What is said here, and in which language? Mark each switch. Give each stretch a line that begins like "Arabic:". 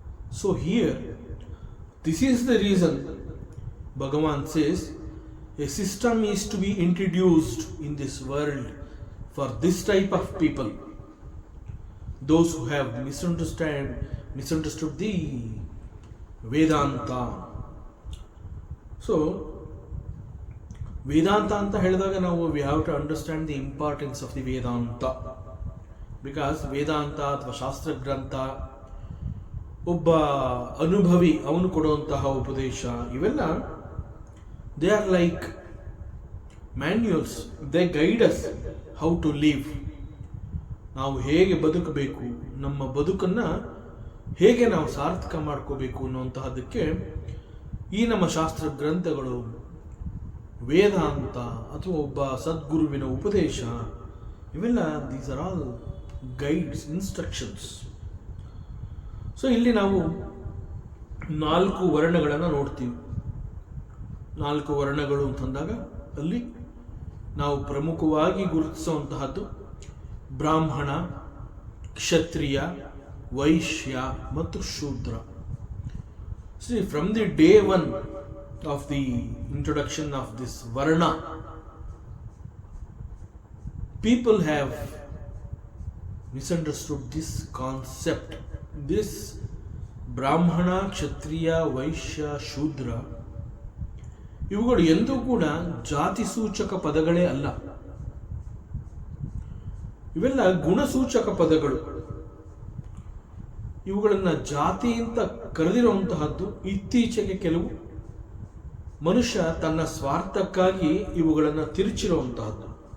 English: So here, this is the reason Bhagavan says a system is to be introduced in this world for this type of people, those who have misunderstood the Vedanta. So
Kannada: ವೇದಾಂತ ಅಂತ ಹೇಳಿದಾಗ ನಾವು
English: We have to understand the importance of the Vedanta.
Kannada: Because ವೇದಾಂತ ಅಥವಾ ಶಾಸ್ತ್ರಗ್ರಂಥ ಒಬ್ಬ ಅನುಭವಿ ಅವನು ಕೊಡುವಂತಹ ಉಪದೇಶ, ಇವೆಲ್ಲ
English: They are like manuals. They guide us how to live.
Kannada: ನಾವು ಹೇಗೆ ಬದುಕಬೇಕು, ನಮ್ಮ ಬದುಕನ್ನು ಹೇಗೆ ನಾವು ಸಾರ್ಥಕ ಮಾಡ್ಕೋಬೇಕು ಅನ್ನುವಂತಹದಕ್ಕೆ ಈ ನಮ್ಮ ಶಾಸ್ತ್ರ ಗ್ರಂಥಗಳು, ವೇದಾಂತ ಅಥವಾ ಒಬ್ಬ ಸದ್ಗುರುವಿನ ಉಪದೇಶ, ಇವೆಲ್ಲ
English: These are all guides, instructions.
Kannada: So ಇಲ್ಲಿ ನಾವು 4 ವರ್ಣಗಳನ್ನು ನೋಡ್ತೀವಿ. 4 ವರ್ಣಗಳು ಅಂತಂದಾಗ ಅಲ್ಲಿ ನಾವು ಪ್ರಮುಖವಾಗಿ ಗುರುತಿಸುವಂತಹದ್ದು ಬ್ರಾಹ್ಮಣ, ಕ್ಷತ್ರಿಯ, ವೈಶ್ಯ ಮತ್ತು ಶೂದ್ರ.
English: See, from the day one of the introduction of this Varna, people have misunderstood this concept.
Kannada: This Brahmana, Kshatriya, Vaishya, Shudra, ಇವುಗಳು ಎಂದೂ ಕೂಡ ಜಾತಿ ಸೂಚಕ ಪದಗಳೇ ಅಲ್ಲ. ಇವೆಲ್ಲ ಗುಣಸೂಚಕ ಪದಗಳು. ಇವುಗಳನ್ನು ಜಾತಿ ಅಂತ ಕರೆದಿರುವಂತಹದ್ದು ಇತ್ತೀಚೆಗೆ ಕೆಲವು ಮನುಷ್ಯ ತನ್ನ ಸ್ವಾರ್ಥಕ್ಕಾಗಿ ಇವುಗಳನ್ನು ತಿರುಚಿರುವಂತಹದ್ದು.